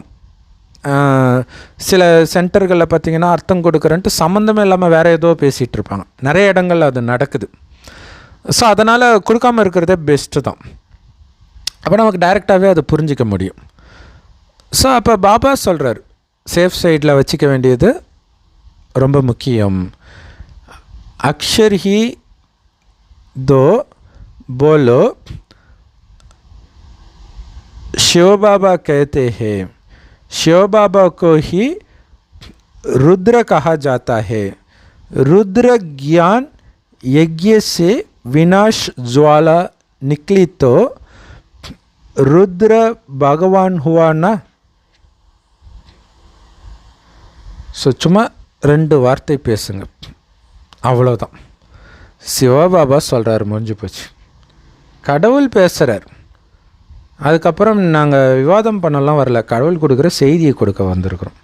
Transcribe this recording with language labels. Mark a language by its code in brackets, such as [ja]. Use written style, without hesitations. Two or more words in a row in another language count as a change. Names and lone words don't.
[ta] சில சென்டர்களில் பார்த்திங்கன்னா அர்த்தம் கொடுக்குறேன்ட்டு சம்மந்தமே இல்லாமல் வேறு ஏதோ பேசிகிட்டு இருப்பாங்க. நிறைய இடங்களில் அது நடக்குது. ஸோ அதனால் கொடுக்காமல் இருக்கிறதே பெஸ்ட்டு தான். அப்போ நமக்கு டைரெக்டாகவே அது புரிஞ்சிக்க முடியும். ஸோ அப்போ பாபா சொல்கிறார், [en] safe side [ta] வச்சுக்க வேண்டியது ரொம்ப முக்கியம். [hi] अक्षर ही दो बोलो, शिव बाबा कहते हैं, शिव बाबा को ही रुद्र कहा जाता है. रुद्र ज्ञान यज्ञ से विनाश ज्वाला निकली तो रुद्र भगवान हुआ ना. [ta] ஸோ சும்மா 2 வார்த்தை பேசுங்க, அவ்வளோதான். சிவபாபா சொல்கிறார், முடிஞ்சு போச்சு. கடவுள் பேசுகிறார். அதுக்கப்புறம் நாங்கள் விவாதம் பண்ணலாம் வரல, கடவுள் கொடுக்குற செய்தியை கொடுக்க வந்திருக்கிறோம்.